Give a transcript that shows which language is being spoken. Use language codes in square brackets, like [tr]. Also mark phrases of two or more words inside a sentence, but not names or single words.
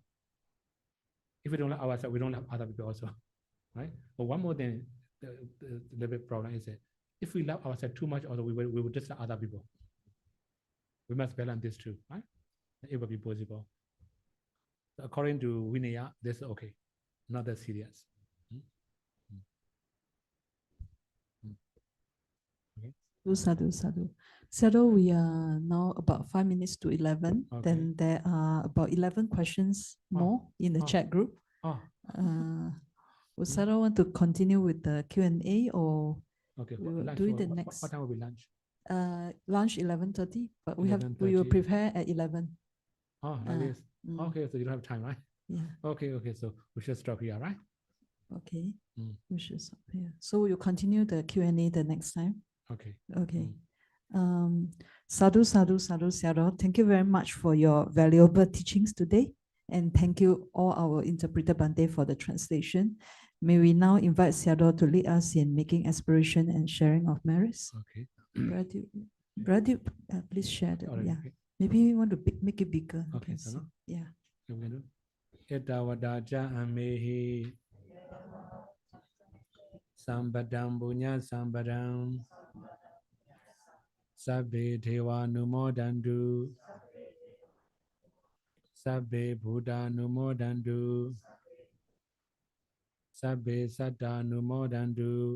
[en] If we don't love ourselves, we don't love other people also, right? But one more thing, the little bit problem is that if we love ourselves too much, also we will dislike other people. We must balance this too, right? It will be possible. So according to Vinaya, this is okay, not that serious. Okay. Sadhu. Sayadaw, we are now about 5 minutes to 11. Okay. Then there are about 11 questions more in the chat group. Would Sayadaw want to continue with the Q&A or okay, we will lunch, do it the what next? time will be lunch? Lunch 11:30, but we 11:30. will prepare at 11. Like this. Okay, so you don't have time, right? Yeah. Okay, so we should stop here, right? Okay. We should stop here. So we'll continue the Q&A the next time. Okay. Okay. Sadhu, Sayadaw. Thank you very much for your valuable teachings today. And thank you all our interpreter Bante for the translation. May we now invite Sayadaw to lead us in making aspiration and sharing of merits. Okay. Brother, please share the, yeah. Maybe we want to make it bigger. Okay, so no? Yeah. [pi] Etawadaja amehi Sambadam Bunya Sambadam Sabbe Deva Numodandu Sabbe Buddha Numodandu Sabbe Satta Numodandu